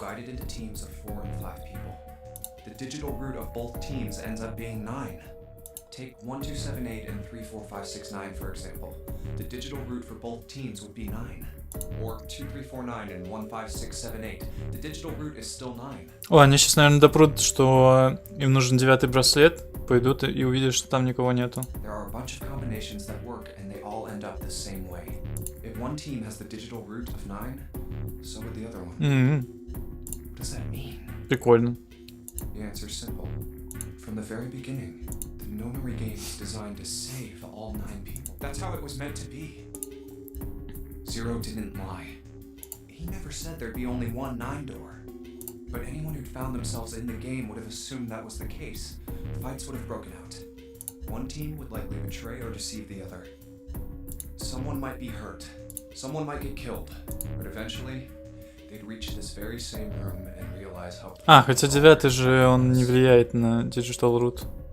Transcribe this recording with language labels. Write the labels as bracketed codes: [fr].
[en] Divided into teams of 4 and 5 people. The digital root of both teams ends up being 9. Take 1278 and 34569 for example. The digital root for both teams would be 9. Or 2349 and 15678. The digital root is still 9. [ru] О, они сейчас, наверное, допрут, что им нужен 9-й браслет. Пойдут и увидят, что там никого нету. [en] There are a bunch of combinations that work and they all end up the same way. If one team has the digital root of 9, so would the other one. What does that mean? [ru] Прикольно. [en] The answer's simple. From the very beginning, the Nonary game was designed to save all 9 people. That's how it was meant to be. Zero didn't lie. He never said there'd be only one 9 door. But anyone who'd found themselves in the game would have assumed that was the case. Fights would have broken out. One team would likely betray or deceive the other. Someone might be hurt. Someone might get killed. But eventually, they'd reach this very same room and realize how... [ru] А, хотя 9-й же он не влияет на Digital Root.